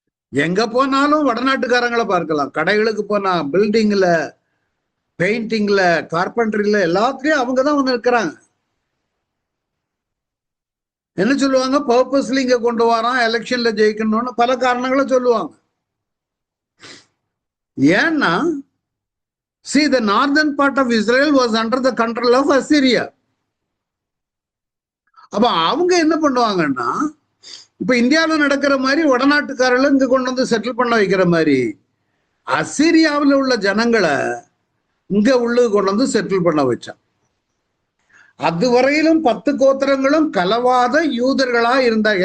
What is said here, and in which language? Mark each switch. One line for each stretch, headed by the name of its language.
Tamil: எங்க போனாலும் வடநாட்டுக்காரங்களை பார்க்கலாம். கடைகளுக்கு போனா, பில்டிங்ல, பெயிண்டிங்ல, கார்பெண்டரில, எல்லாத்துலயும் அவங்கதான் வந்து இருக்கிறாங்க. என்ன சொல்லுவாங்க, பர்பஸ்ல இங்க கொண்டு வரான், எலெக்ஷன்ல ஜெயிக்கணும்னு பல காரணங்களை சொல்லுவாங்க. ஏன்னா
English: see the northern part of Israel was under the control of Assyria.
Tamil: அப்ப அவங்க என்ன பண்ணுவாங்கன்னா, இப்ப இந்தியாவில் நடக்கிற மாதிரி வடநாட்டுக்காரர்கள் இங்க கொண்டு வந்து செட்டில் பண்ண வைக்கிற மாதிரி அசீரியாவில் உள்ள ஜனங்களை இங்க உள்ள கொண்டு வந்து செட்டில் பண்ண வச்சான். அதுவரையிலும் 10 கோத்திரங்களும் கலவாத யூதர்களா இருந்தாங்க.